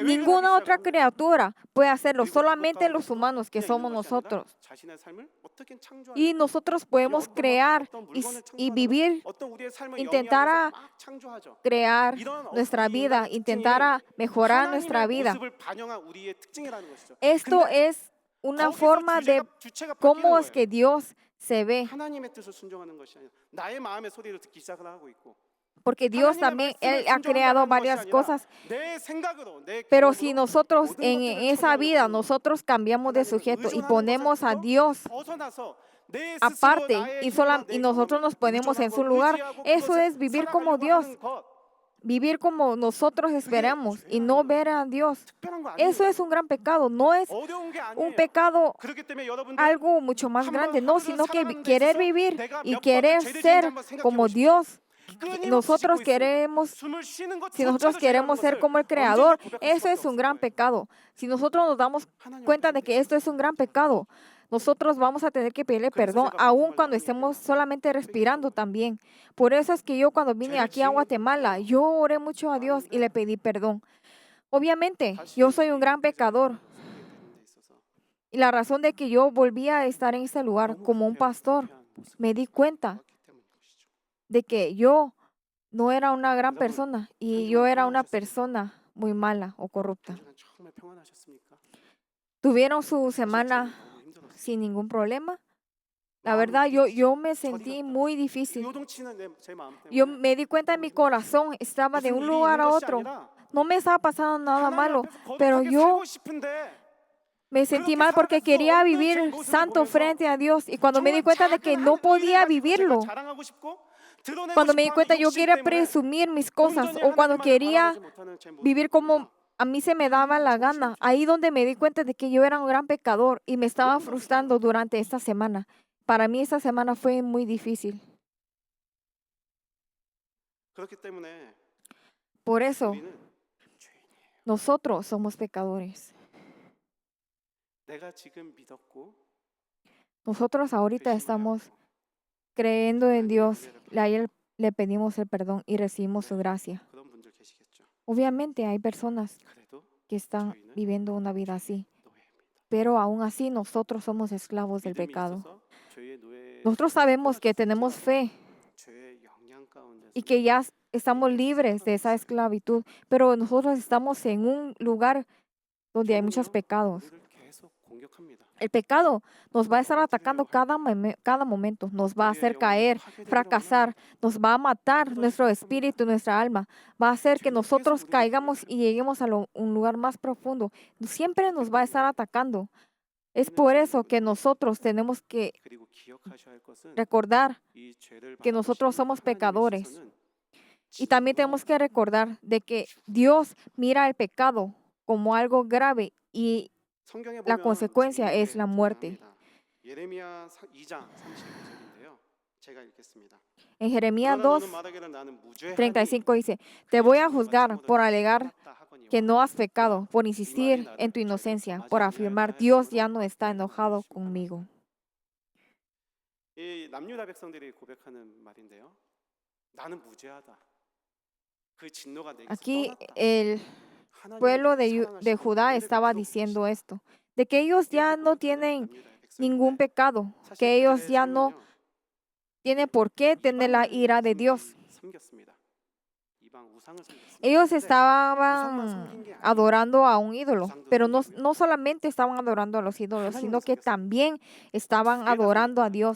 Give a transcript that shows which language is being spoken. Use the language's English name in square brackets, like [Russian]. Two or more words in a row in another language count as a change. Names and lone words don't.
[Spanish] Ninguna otra [Korean] 시작합니다. [Spanish] criatura puede hacerlo, [Korean] 그리고 [Spanish] solamente [Korean] 그것도 [Spanish] los [Korean] 하면서 [Spanish] humanos que [Korean] 그냥 [Spanish] somos [Korean] 있는 것이 아니라 [Spanish] nosotros. [Korean] 자신의 삶을 어떻게 [Spanish] Y [Korean] 창조하려고 [Spanish] nosotros podemos crear [Korean] 어떤 [Spanish] y, [Korean] 물건을 [Spanish] y [Korean] 창조하다가 [Spanish] vivir, [Korean] 어떤 우리의 삶을 [Spanish] intentar [Korean] 영위하기 위해서 [Spanish] a [Korean] 막 창조하죠. [Spanish] crear [Korean] 이런 [Spanish] nuestra [Korean] 이 [Spanish] vida, [Korean] 인간의 [Spanish] intentar a [Korean] 특징이 [Spanish] mejorar nuestra [Korean] 하나님의 [Spanish] vida. [Korean] 모습을 반영한 우리의 특징이라는 것이죠. [Spanish] Esto [Korean] 근데 [Spanish] es una [Korean] 거기서 [Spanish] forma de [Korean] 주체가 바뀌는 [Spanish] cómo es [Korean] 거예요. [Spanish] que Dios se ve. [Korean] 하나님의 뜻을 순종하는 것이 아니라 나의 마음의 소리를 듣기 시작을 하고 있고 [Spanish] Porque Dios [Korean] 하나님의 [Spanish] también, [Korean] 말씀을 [Spanish] Él ha creado [Korean] 순종한다는 것이 [Spanish] varias [Korean] 아니라 [Spanish] cosas. [Korean] 내 생각으로 내 [Spanish] Pero si [Korean] 경험으로 [Spanish] nosotros [Korean] 모든 [Spanish] en [Korean] 것들을 [Spanish] esa [Korean] 처리하려고 [Spanish] vida, [Korean] 하는 거예요. [Spanish] nosotros cambiamos de [Korean] 하나님을 [Spanish] sujeto y [Korean] 의존하는 [Spanish] ponemos a [Korean] 것에서 [Spanish] Dios [Korean] 벗어나서 내 스스로 [Spanish] aparte [Korean] 나의 [Spanish] y, [Korean] 힘과 [Spanish] y [Korean] 내 [Spanish] nosotros [Korean] 경험을 [Spanish] nos ponemos en [Korean] 의존하고 [Spanish] su lugar, [Korean] 의지하고 [Spanish] eso [Korean] 그것을 [Spanish] es vivir como [Korean] 살아가려고 [Spanish] Dios, [Korean] 하는 것. [Spanish] vivir como nosotros esperamos y no ver a Dios. [Korean] 특별한 거 [Spanish] Eso es [Korean] 아니에요. [Spanish] un gran pecado, no es [Korean] 어려운 게 [Spanish] un [Korean] 아니에요. [Spanish] pecado [Korean] 그렇기 때문에 여러분들 [Spanish] algo mucho más [Korean] 한번 [Spanish] grande, no, [Korean] 하루를 [Spanish] sino que [Korean] 살아가는 데 [Spanish] querer [Korean] 있어서 [Spanish] vivir [Korean] 내가 [Spanish] y [Korean] 몇 번을 [Spanish] querer [Korean] 죄를 지은지 [Spanish] ser [Korean] 한번 생각해 [Spanish] como [Korean] 보십시오. [Spanish] Dios. [Korean] 끊임없이 [Spanish] Nosotros [Korean] 짓고 있습니다. [Spanish] queremos, [Korean] 숨을 쉬는 [Spanish] si nosotros [Korean] 것조차도 죄라는 [Spanish] queremos ser [Korean] 것을 [Spanish] como el [Korean] 언제나 [Spanish] Creador, [Korean] 고백할 [Spanish] eso [Korean] 수밖에 [Spanish] es un [Korean] 없을 [Spanish] gran [Korean] 거예요. [Spanish] pecado. Si nosotros nos damos [Korean] 하나님 [Spanish] cuenta [Korean] 앞에 [Spanish] de que esto es un gran pecado, nosotros vamos a tener que pedirle perdón, aun cuando estemos solamente respirando también. Por eso es que yo cuando vine aquí a Guatemala, yo oré mucho a Dios y le pedí perdón. Obviamente, yo soy un gran pecador. Y la razón de que yo volví a estar en ese lugar como un pastor, me di cuenta de que yo no era una gran persona y yo era una persona muy mala o corrupta. [Korean] 정말 평안하셨습니까? [Spanish] ¿Tuvieron su semana [Korean] 너무 힘들었어요. [Spanish] sin ningún problema? La verdad, yo me sentí muy difícil. [Korean] 요동치는 제 마음 [Spanish] Yo [Korean] 때문에 [Spanish] me di cuenta en mi corazón, estaba de [Korean] 무슨 [Spanish] un [Korean] 일이 [Spanish] lugar [Korean] 있는 [Spanish] a [Korean] 것이 [Spanish] otro. [Korean] 아니라 [Spanish] No me estaba pasando nada [Korean] 하나님 [Spanish] malo, [Korean] 앞에서 [Spanish] pero [Korean] 거룩하게 [Spanish] yo [Korean] 살고 싶은데 [Spanish] me sentí [Korean] 그렇게 [Spanish] mal porque [Korean] 살아갈 수 [Spanish] quería [Korean] 없는 제 [Spanish] vivir [Korean] 모습을 [Spanish] santo [Korean] 보면서 [Spanish] frente a Dios. Y cuando me di [Korean] 정말 [Spanish] cuenta de que [Korean] 작은 [Spanish] no [Korean] 한 [Spanish] podía [Korean] 의를 가지고 제가 [Spanish] vivirlo, [Korean] 자랑하고 싶고 드러내고 [Spanish] cuando me di [Korean] 싶어 [Spanish] cuenta [Korean] 하는 [Spanish] yo [Korean] 욕심 [Spanish] quería [Korean] 때문에 [Spanish] presumir mis cosas [Korean] 온전히 [Spanish] o cuando [Korean] 하나님만을 [Spanish] quería [Korean] 바라보지 못하는 제 모습을 [Spanish] vivir como [Korean] 보면서 [Spanish] a mí se me daba la gana. Ahí donde me di cuenta de que yo era un gran pecador y me estaba frustrando durante esta semana. Para mí esta semana fue muy difícil. [Korean] 그렇기 때문에 [Spanish] Por eso [Korean] 우리는 죄인이에요. [Spanish] nosotros somos pecadores. [Korean] 내가 지금 믿었고 [Spanish] Nosotros ahorita estamos [Korean] 회심하였고 [Spanish] creyendo en [Korean] 하나님의 [Spanish] Dios. [Korean] 은혜를 [Spanish] Ayer le pedimos el perdón y recibimos su gracia. [Korean] 그런 분들 계시겠죠. [Spanish] Obviamente hay personas [Korean] 그래도 [Spanish] que están [Korean] 저희는 [Spanish] viviendo una vida así, [Korean] 노예입니다. [Spanish] pero aún así nosotros somos esclavos del [Korean] 믿음이 [Spanish] pecado. [Korean] 있어서 죄의 노예 [Spanish] Nosotros sabemos que tenemos fe [Korean] 죄의 영향 가운데서 [Spanish] y que ya estamos libres de esa esclavitud, pero nosotros estamos en un lugar donde hay muchos pecados. [Korean] 우리를 계속 공격합니다. [Spanish] El pecado nos va a estar atacando cada momento, nos va a hacer caer, fracasar, nos va a matar nuestro espíritu, nuestra alma, va a hacer que nosotros caigamos y lleguemos a un lugar más profundo. Siempre nos va a estar atacando. Es por eso que nosotros tenemos que [Korean] 그리고 기억하셔야 할 것은 [Spanish] recordar [Korean] 이 죄를 [Spanish] que nosotros [Korean] 바라보시는 [Spanish] somos [Korean] 하나님의 [Spanish] pecadores. [Korean] 시선은 [Spanish] Y también tenemos que recordar de que Dios mira el pecado como algo grave y [Korean] 성경에 [Spanish] la [Korean] 보면 [Spanish] consecuencia [Korean] 재미있게 [Spanish] es la muerte. [Korean] 등장합니다. 예레미야 2장 35절인데요. 제가 읽겠습니다. [Spanish] En Jeremías [Korean] 그러나 [Spanish] 2, [Korean] 너는 말하기를 나는 무죄하니 [Spanish] 35 dice, te voy a juzgar por alegar que no has pecado, por insistir en tu inocencia, por afirmar Dios ya no está enojado conmigo. [Korean] 이 남유다 백성들이 고백하는 말인데요. 나는 무죄하다. 그 진노가 내게서 [Spanish] Aquí [Korean] 떠났다. [Spanish] el [Korean] 하나님이 [Spanish] pueblo de [Korean] 사랑하시는 [Spanish] Judá [Korean] 은혜를 [Spanish] estaba [Korean] 베풀어 [Spanish] diciendo [Korean] 주시는 [Spanish] esto, de que ellos ya no tienen ningún pecado, que ellos ya no tienen por qué tener la ira de Dios. Ellos estaban adorando a un ídolo, pero no solamente estaban adorando a los ídolos, sino que también estaban adorando a Dios.